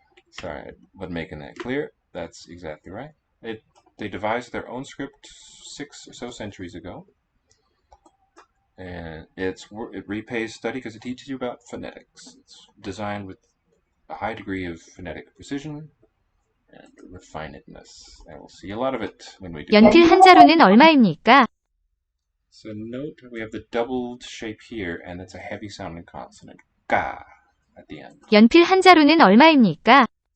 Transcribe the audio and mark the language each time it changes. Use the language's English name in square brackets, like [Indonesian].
[English] Sorry, but making that clear. That's exactly right. They devised their own script 6 or so centuries ago. And it repays study because it teaches you about phonetics. It's designed with a high degree of phonetic precision and refinedness. And we'll see a lot of it when we do. [Korean] 연필 한 자루는 얼마입니까? [English] So note we have the doubled shape here, and it's a heavy sounding consonant. Ga at the end. [Korean] 연필 한 자루는 얼마입니까?